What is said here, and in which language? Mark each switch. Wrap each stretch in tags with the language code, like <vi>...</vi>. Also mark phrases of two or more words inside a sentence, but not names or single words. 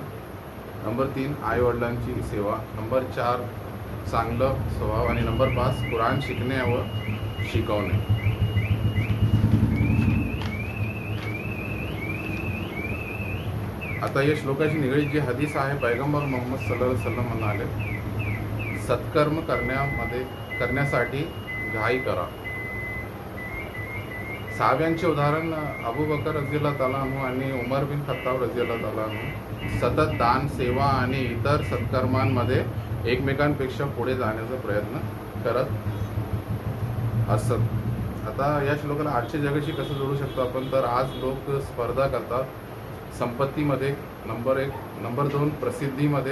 <mr>नंबर 3, आईवडिलांची सेवा. नंबर 4, चांगलं स्वभाव. आणि नंबर 5, कुराण शिकणे व शिकवणे. आता या श्लोकाची निगडीत जी हदीस आहे, पैगंबर मोहम्मद</mr> <ar>صلى الله عليه وسلم</ar> <mr>म्हणाले, सत्कर्म करण्यासाठी घाई करा. सहाब्यांचे उदाहरण अबू बकर</mr> <ar>رضي الله تعالى عنه</ar> <mr>आणि उमर बिन खत्ताब</mr> <ar>رضي الله تعالى عنه</ar> <mr>सतत दान, सेवा आणि इतर सत्कर्मांमध्ये एकमेकांपेक्षा पुढे जाण्याचा प्रयत्न करत असत. आता या श्लोकाला आजच्या जगाशी कसं जोडू शकतो आपण, तर आज लोक स्पर्धा करतात संपत्तीमध्ये. नंबर 1. नंबर 2, प्रसिद्धीमध्ये.</mr>